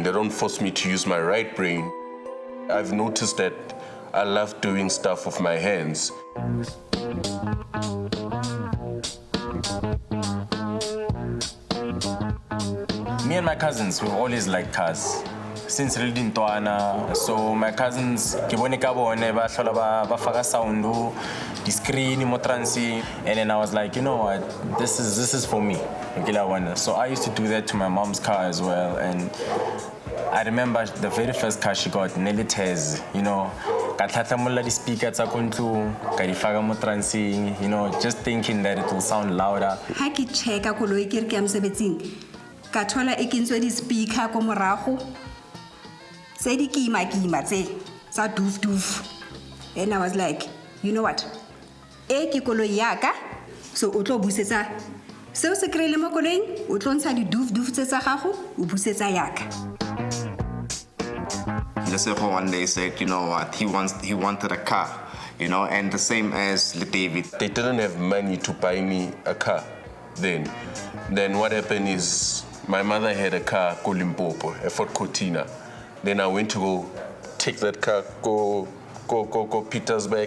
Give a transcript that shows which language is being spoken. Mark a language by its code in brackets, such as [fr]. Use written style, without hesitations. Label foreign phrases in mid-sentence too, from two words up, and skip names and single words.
[en] They don't force me to use my right brain. I've noticed that I love doing stuff with my hands. Me and my cousins, we've always liked cars. Since really Ntoana, so my cousins, [tn] ke bone ka bone ba hlola ba faka [en] sound the screen [tn] mo transi, [en] and then I was like, you know what, this is for me. So I used to do that to my mom's car as well, and I remember the very first car she got, nearly tears, you know. [tn] Ka tlhatlamolla di speaker tsa ko ntlong, ka di faka mo transing, [en] you know, just thinking that it will sound louder. [tn] Ha ke checka koloi ke re ke mosebetsing, ka thola e kentswe di speaker ko morago. Say di kima tse sa doof. [en] And I was like, you know what? [tn] E ke koloi yaka, so o tlo busetsa. Se o se krele mo koloing, o tlo ntsha di doof tse tsa gago, o busetsa yaka. [en] Lesego one day said, you know what, he wanted a car, you know, and the same as David. They didn't have money to buy me a car then. Then what happened is my mother had a car called Limpopo, a Ford Cortina. Then I went to go take that car, go Petersburg.